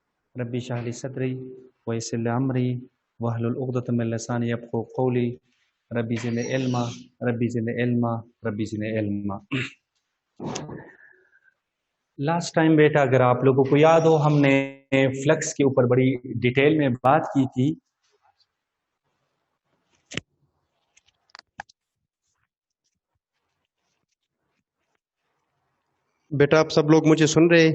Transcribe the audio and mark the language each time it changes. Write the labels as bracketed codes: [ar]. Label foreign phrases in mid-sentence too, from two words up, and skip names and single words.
[ar] رب اشرح لي صدري ويسر لي أمري واحلل عقدة من لساني يفقهوا قولي رب زدني علما رب زدني علما رب زدني علما. [en] last time [hi] बेटा अगर आप लोगों को याद हो हमने फ्लक्स के ऊपर बड़ी डिटेल में बात की थी। बेटा आप सब लोग मुझे सुन रहे?